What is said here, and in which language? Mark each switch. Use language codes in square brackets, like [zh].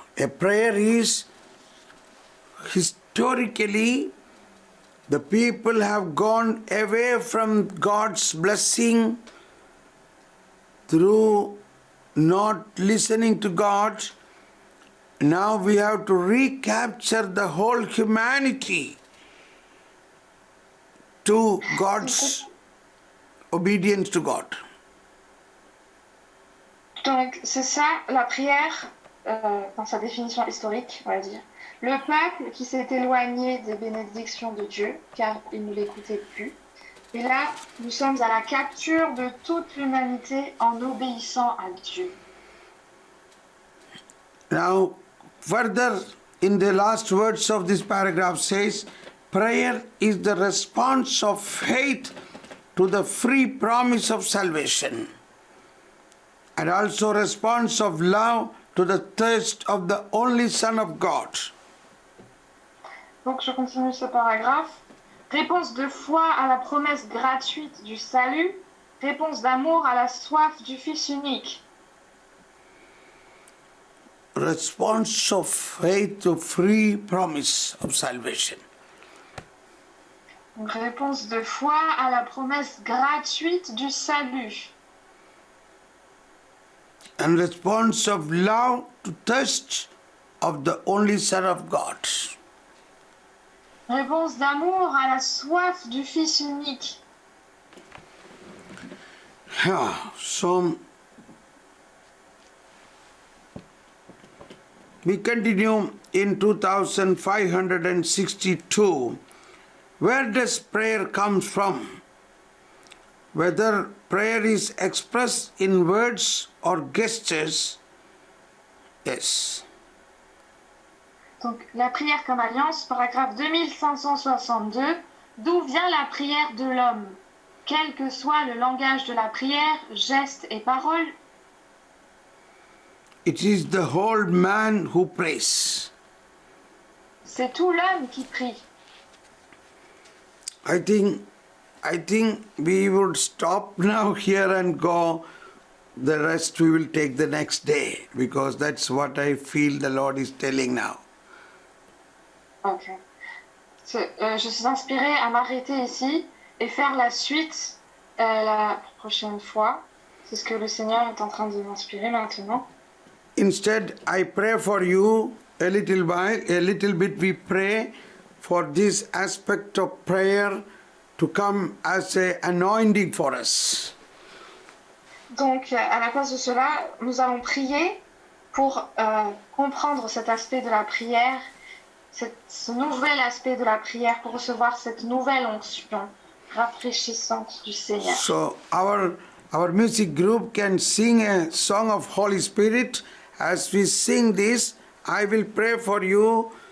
[en] A prayer is, historically, the people have gone away from God's blessing through not listening to God. Now we have to recapture the whole humanity to God's obedience to God. [fr] Donc c'est ça la prière dans sa définition historique, on va dire. Le peuple qui s'est éloigné des bénédictions de Dieu, car il ne l'écoutait plus. Et là, nous sommes à la capture de toute l'humanité en obéissant à Dieu. [en] Now, further, in the last words of this paragraph says, prayer is the response of faith to the free promise of salvation, and also response of love to the thirst of the only Son of God. [fr] Donc je continue ce paragraphe. Réponse de foi à la promesse gratuite du salut. Réponse d'amour à la soif du Fils unique. [en] Response of faith to free promise of salvation. [fr] Donc, réponse de foi à la promesse gratuite du salut. [en] And response of love to thirst of the only Son of God. [fr] Réponse d'amour à la soif du Fils unique. [en] So we continue in 2562. Where does prayer come from? Whether prayer is expressed in words or gestures, yes. [fr] Donc, la prière comme alliance, paragraphe 2562. D'où vient la prière de l'homme? Quel que soit le langage de la prière, gestes et paroles, [en] It is the whole man who prays. [fr] c'est tout l'homme qui prie. [en] I think we would stop now here and go. The rest we will take the next day, because that's what I feel the Lord is telling now. Ok. [fr] Je suis inspirée à m'arrêter ici et faire la suite la prochaine fois. C'est ce que le Seigneur est en train de m'inspirer maintenant. [en] Instead, I pray for you a little while, a little bit we pray for this aspect of prayer to come as an anointing for us. [fr] Donc, à la place de cela, nous allons prier pour comprendre cet aspect de la prière, ce nouvel aspect de la prière, pour recevoir cette nouvelle onction rafraîchissante du Seigneur. [en] So our music group can sing a song of Holy Spirit. As we sing this, I will pray for you.